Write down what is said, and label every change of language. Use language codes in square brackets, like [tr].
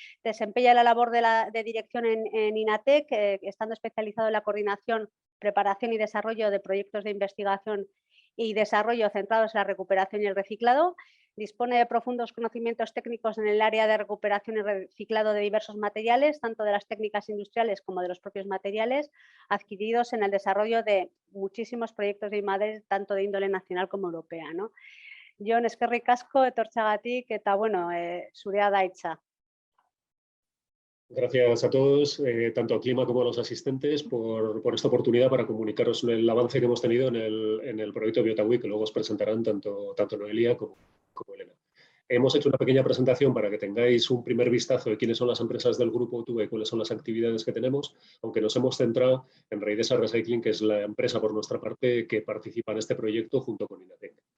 [es] Desempeña la labor de dirección en INATEC, estando especializado en la coordinación, preparación y desarrollo de proyectos de investigación y desarrollo centrados en la recuperación y el reciclado. Dispone de profundos conocimientos técnicos en el área de recuperación y reciclado de diversos materiales, tanto de las técnicas industriales como de los propios materiales, adquiridos en el desarrollo de muchísimos proyectos de I+D, tanto de índole nacional como europea, ¿no? [eu] Jon, eskerrik asko etortzeagatik eta bueno, zurea da hitza. [es] Gracias a todos, tanto a Clima como a los asistentes, por esta oportunidad para comunicaros el avance que hemos tenido en el proyecto Biotaui, que luego os presentarán tanto Noelia como Elena. Hemos hecho una pequeña presentación para que tengáis un primer vistazo de quiénes son las empresas del grupo TUA y cuáles son las actividades que tenemos, aunque nos hemos centrado en Reidesa Recycling, que es la empresa por nuestra parte que participa en este proyecto junto con INATEC.